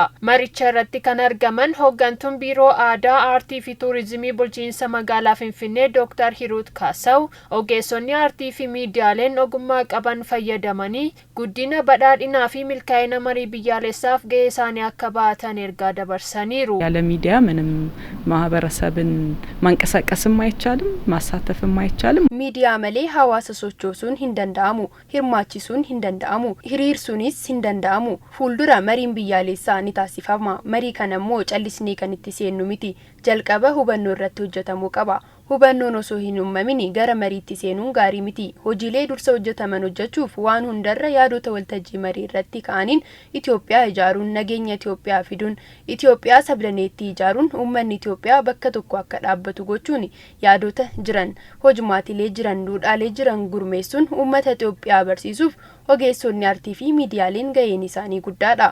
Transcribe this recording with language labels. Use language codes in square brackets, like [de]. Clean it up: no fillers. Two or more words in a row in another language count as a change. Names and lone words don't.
[om] Maricha irratti kan argaman hooggantuun biiroo aadaa, aartii fi tuurizimii bulchiinsa magaalaa Finfinnee Dr. Hiruut Kaasaw ogeessonni aartii fi miidiyaaleen ogummaa qaban fayyadamanii guddina, badhaadhinaa fi milkaa'ina marii biyyaalessaaf gahee isaanii akka baatan ergaa dabarsaniiru. [am] ያለ ሚዲያ ምንም ማህበረሰብን ማንቀሳቀስም አይቻልም ማሳተፍም አይቻልም። [om] midiyaa malee hawaasa sochoosuun hin danda'amu hirmaachisuun hin danda'amu hiriirsuunis hin danda'amu fulduraa marii biyyaalessaa ni taasifama. Marii kanammoo callisnee kan itti seennu miti. Jalqaba hubannoo irratti hojjetamuu qaba. Hubannoon osoo hin uumamin gara mariitti seenuun gaarii miti. Hojiilee dursa hojjetaman hojjechuuf waan hundarra yaadota waltajjii marii irratti ka'aniin Itoophiyaa ijaaruun, nageenya Itoophiyaa fiduun, Itoophiyaa sablaneetti ijaaruun, uummanni Itoophiyaa bakka tokko akka dhaabbatu gochuun yaadota jiran, hojimaatilee jiran, duudhaalee jiran gurmeessuun uummata Itoophiyaa barsiisuuf ogeessonni aartii fi miidiyaaleen gaheen isaanii guddaadha.